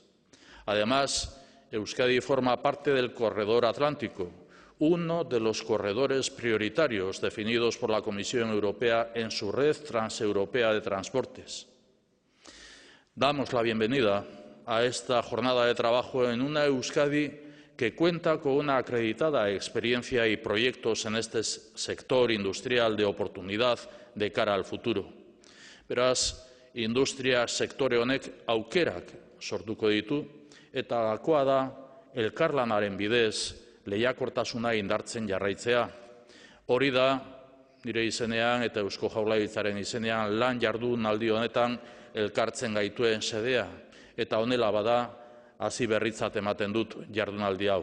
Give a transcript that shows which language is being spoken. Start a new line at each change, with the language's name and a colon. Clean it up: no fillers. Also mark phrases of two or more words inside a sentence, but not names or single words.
Spanish: Además, Euskadi forma parte del Corredor Atlántico, uno de los corredores prioritarios definidos por la Comisión Europea en su red transeuropea de transportes. Damos la bienvenida a esta jornada de trabajo en una Euskadi que cuenta con una acreditada experiencia y proyectos en este sector industrial de oportunidad de cara al futuro.
Basque: Beraz, industria sektore honek aukerak sortuko ditu eta gakoa da elkarlanaren bidez lehiakortasuna indartzen jarraitzea. Hori da nire izenean eta Eusko Jaurlaritzaren izenean lan jardunaldi honetan elkartzen gaituen xedea eta honela bada hasi berritzat ematen dut jardunaldi hau.